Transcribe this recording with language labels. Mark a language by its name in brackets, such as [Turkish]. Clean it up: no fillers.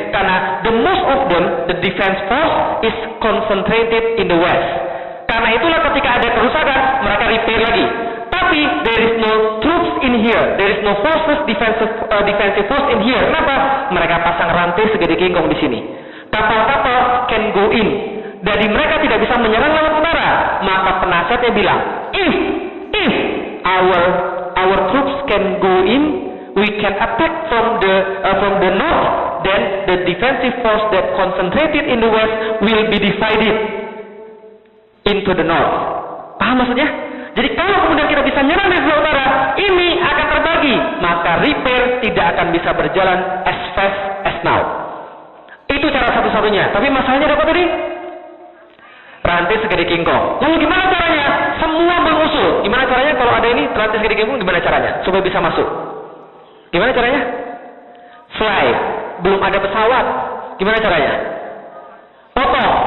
[English] Karena the most of them, the defense force is concentrated in the west. [Indonesian] Karena itulah ketika ada kerusakan, mereka repair lagi. Tapi [English] there is no troops in here, there is no forces defensive force in here. [Indonesian] Kenapa? Mereka pasang rantai segede kingkong di sini. Kapal-kapal [English] can go in. [Indonesian] Jadi mereka tidak bisa menyerang lewat utara. Maka penasihatnya bilang, [English] if our troops can go in, we can attack from the north, then the defensive force that concentrated in the west will be divided into the north. [Indonesian] Paham maksudnya? Jadi kalau kemudian kita bisa nyerang dari sebelah utara, ini akan terbagi, maka repair tidak akan bisa berjalan [English] as fast as now. [Indonesian] Itu cara satu-satunya. Tapi masalahnya apa tadi? Rantai segede kingkong. Lalu gimana caranya? Semua mengusul. Gimana caranya kalau ada ini rantai segede kingkong? Gimana caranya supaya bisa masuk? Gimana caranya? Fly. Belum ada pesawat. Gimana caranya? Potong.